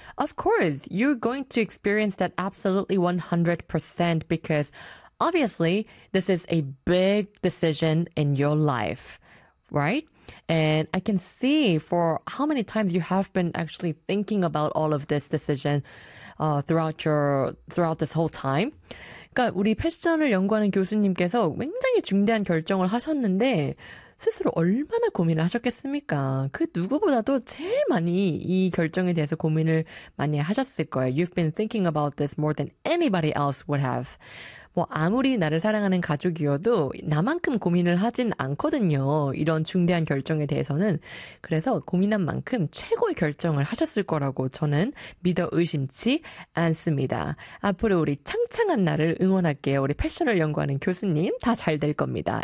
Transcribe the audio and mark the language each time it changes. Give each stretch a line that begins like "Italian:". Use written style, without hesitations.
English: Of course, you're going to experience that absolutely 100% because obviously, this is a big decision in your life, right? And I can see for how many times you have been actually thinking about all of this decision, throughout this whole time.
Korean: 그러니까 우리 패션을 연구하는 교수님께서 굉장히 중대한 결정을 하셨는데 스스로 얼마나 고민을 하셨겠습니까? 그 누구보다도 제일 많이 이 결정에 대해서 고민을 많이 하셨을 거예요.
English: You've been thinking about this more than anybody else would have.
Korean: 뭐 아무리 나를 사랑하는 가족이어도 나만큼 고민을 하진 않거든요. 이런 중대한 결정에 대해서는. 그래서 고민한 만큼 최고의 결정을 하셨을 거라고 저는 믿어 의심치 않습니다. 앞으로 우리 창창한 나를 응원할게요. 우리 패션을 연구하는 교수님, 다잘될 겁니다.